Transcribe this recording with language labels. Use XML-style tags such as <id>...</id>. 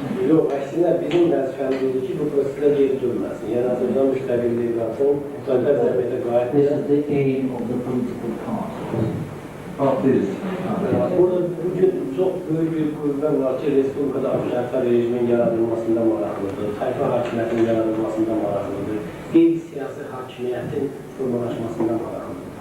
<az>Yox, əksinə bizim vəzifəmizdir ki, bu proseslər geri dönməsin. Yəni, Azərbaycan müstəqilliyi qalsın, müstəqil vəziyyətə qayıt</az> <en>This is the aim of the political party.</en> <az>Partiyız. Burada bugün çox böyük bir qüvvə var ki, Respublikada hərflər rejimin yaradılmasında maraqlıdır, tayfa hakimiyyətinin yaradılmasında maraqlıdır, qeyri-siyasi hakimiyyətin formalaşmasında maraqlıdır.</az>